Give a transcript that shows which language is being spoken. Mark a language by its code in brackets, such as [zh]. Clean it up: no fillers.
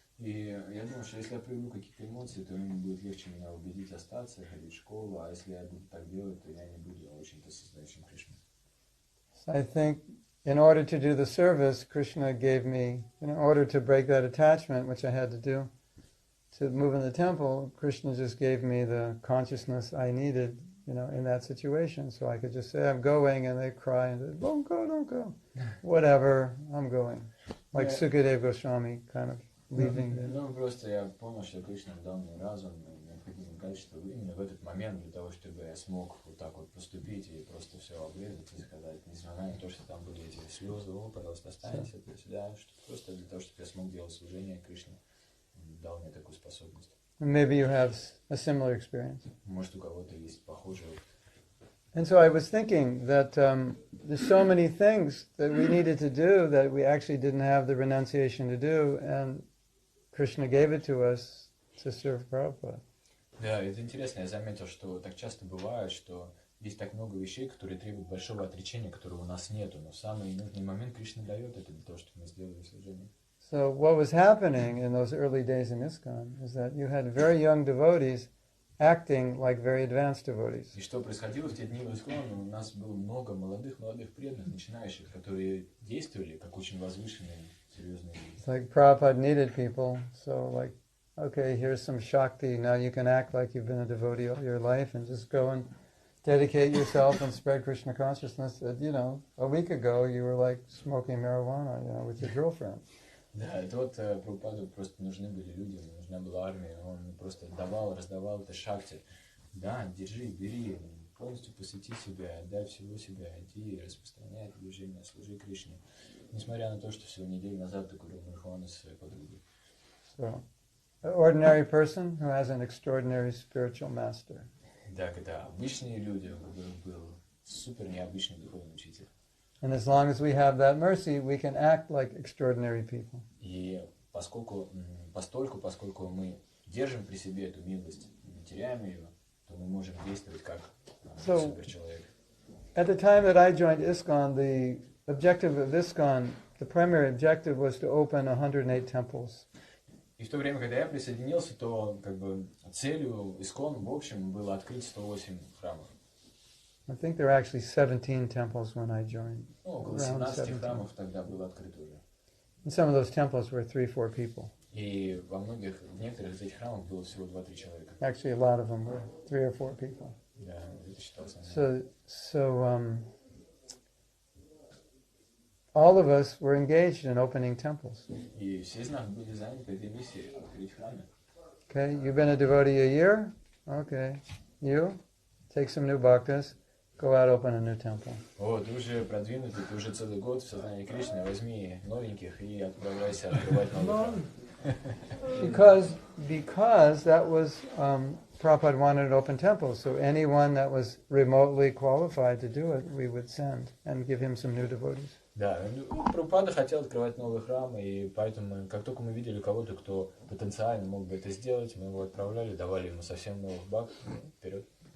[ru] И я думаю, что если я проявлю какие-то эмоции, то им будет легче меня убедить остаться, ходить в школу, а если я буду так делать, то я не буду очень-то сознающим Кришну. [en] So I think in order to do the service, Krishna gave me, in order to break that attachment, which I had to do, to move in the temple, Krishna just gave me the consciousness I needed, in that situation. So I could just say, I'm going, and they cry, and say, don't go. Whatever, I'm going. Like Sukadeva Goswami kind of leaving. [ru] Ну, просто я понял, что Кришна дал мне разум и необходимые качества именно в этот момент для того, чтобы я смог вот так вот поступить и просто все обрезать и сказать, несмотря на то, что там были эти слезы, пожалуйста, останься, то есть, да, просто для того, чтобы я смог делать служение Кришне, дал мне такую способность. [en] Maybe you have a similar experience. [ru] Может, у кого-то есть похожий опыт. [en] And so I was thinking that there's so many things that we needed to do that we actually didn't have the renunciation to do, and Krishna gave it to us to serve Prabhupada. [ru] Да, это интересно. Я заметил, что так часто бывает, что есть так много вещей, которые требуют большого отречения, которого у нас нету, но в самый нужный момент Кришна дает это для того, чтобы мы сделали служение. [en] So what was happening in those early days in ISKCON is that you had very young devotees acting like very advanced devotees. [ru] И что происходило в те дни в ИСККОН? У нас было много молодых преданных, начинающих, которые действовали как очень возвышенные, серьезные люди. [en] It's like Prabhupada needed people, so like, okay, here's some Shakti, now you can act like you've been a devotee all your life and just go and dedicate yourself and spread Krishna consciousness. That, a week ago you were like smoking marijuana, with your girlfriend. [ru] Да, это вот Прабхупаду просто нужны были люди, нужна была армия, он просто раздавал это шакти. Да, держи, бери, полностью посвяти себя, отдай всего себя, иди и распространяй это движение, служи Кришне. Несмотря на то, что всего неделю назад ты курил марихуану со своей подругой. [en] So, an ordinary person who has an extraordinary spiritual master. [ru] Так, это обычные люди, у которых был супер необычный духовный учитель. [en] And as long as we have that mercy, we can act like extraordinary people. [ru] И поскольку мы держим при себе эту милость, не теряем ее, то мы можем действовать как суперчеловек. [en] At the time that I joined ISKCON, the objective of ISKCON, the primary objective was to open 108 temples. [ru] И в то время, когда я присоединился, то целью ИСККОН в общем было открыть 108 храмов. [en] I think there were actually 17 temples when I joined. [ru] Около 17 храмов тогда было открыто уже. [en] And some of those temples were 3-4 people. [ru] И в некоторых из этих храмов было всего 2-3 человека. [en] Actually, a lot of them were 3 or 4 people. [ru] Да, это считалось. [en] So all of us were engaged in opening temples. [ru] И все из нас были заняты этой миссией открыть храмы. [en] Okay, you've been a devotee a year? Okay. You? Take some new bhaktas. Go out, open a new temple. [ru] Вот, ты уже продвинутый, ты уже целый год в сознании Кришны, возьми новеньких и отправляйся открывать новые храмы. [en] Because that was, Prabhupada wanted to open temples, so anyone that was remotely qualified to do it, we would send and give him some new devotees. [ru] Да, Прабхупада хотел открывать новые храмы, и поэтому, как только мы видели кого-то, кто потенциально мог бы это сделать, мы его отправляли, давали ему совсем новых бхакт, вперед.